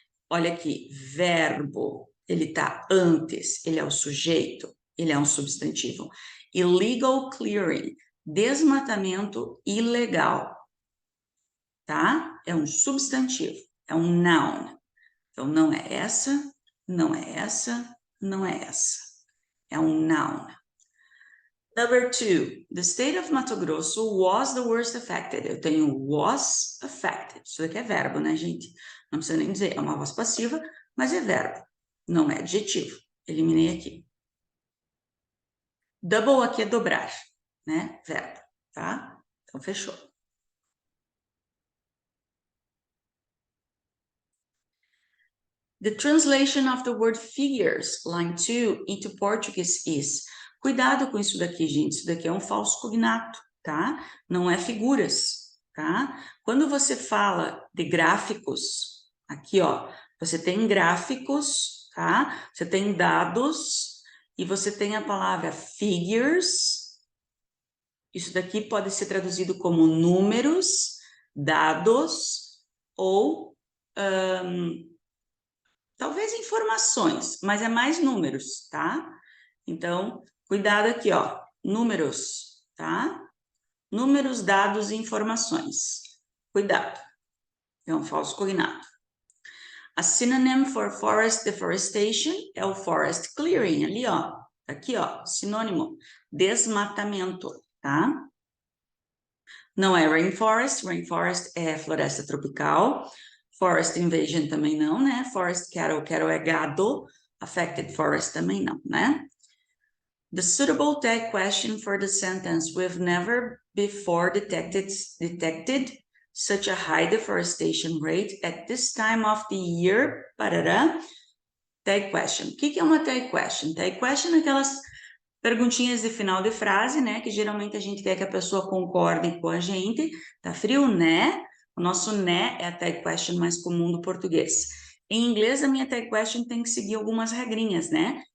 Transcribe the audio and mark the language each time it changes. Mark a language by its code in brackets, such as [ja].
[pt] Olha aqui, verbo, ele está antes, ele é o sujeito, ele é um substantivo. [en] Illegal clearing, [pt] desmatamento ilegal, tá? É um substantivo, é um noun. Então, não é essa, não é essa, não é essa. É um noun. [en] Number 2, the state of Mato Grosso was the worst affected. [pt] Eu tenho [en] was affected. [pt] Isso daqui é verbo, né, gente? Não precisa nem dizer, é uma voz passiva, mas é verbo, não é adjetivo. Eliminei aqui. Double aqui é dobrar, né? Verbo, tá? Então, fechou. [en] The translation of the word figures, line 2, into Portuguese is. [pt] Cuidado com isso daqui, gente. Isso daqui é um falso cognato, tá? Não é figuras, tá? Quando você fala de gráficos, aqui, ó, você tem gráficos, tá? Você tem dados e você tem a palavra figures. Isso daqui pode ser traduzido como números, dados ou talvez informações, mas é mais números, tá? Então, cuidado aqui, ó, números, tá? Números, dados e informações. Cuidado, é um falso cognato. [en] A synonym for forest deforestation [pt] é o [en] forest clearing, [pt] ali, ó. Aqui, ó, sinônimo, desmatamento, tá? Não é rainforest, rainforest é floresta tropical. Forest invasion também não, né? Forest cattle, cattle é gado. Affected forest também não, né? [en] The suitable tag question for the sentence, we've never before detected such a high deforestation rate at this time of the year, parará. [pt] Tag question. O que é uma tag question? Tag question é aquelas perguntinhas de final de frase, né? Que geralmente a gente quer que a pessoa concorde com a gente. Tá frio, né? O nosso né é a tag question mais comum do português. Em inglês, a minha tag question tem que seguir algumas regrinhas, né?